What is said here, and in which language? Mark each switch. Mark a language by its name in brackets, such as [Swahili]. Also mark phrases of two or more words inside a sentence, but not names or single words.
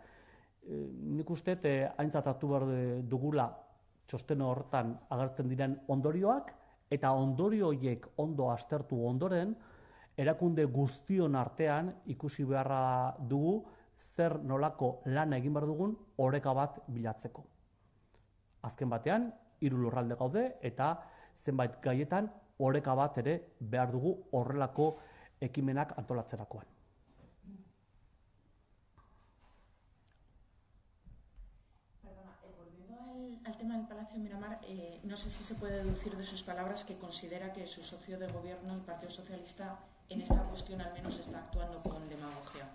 [Basque] Nik uste aintzat hartu behar dugula txosten horretan agertzen diren ondorioak, eta ondorio horiek ondo aztertu ondoren, erakunde guztion artean ikusi beharra dugu zer nolako lana egin behar dugun oreka bat bilatzeko. Azken batean, 3 lurralde gaude eta zenbait gaietan oreka bat ere behar dugu horrelako ekimenak antolatzerakoan. [Spanish] Perdona, volviendo al tema del Palacio Miramar, no sé si se puede deducir de sus palabras que considera que su socio de gobierno, el Partido Socialista, en esta cuestión al menos está actuando con demagogia.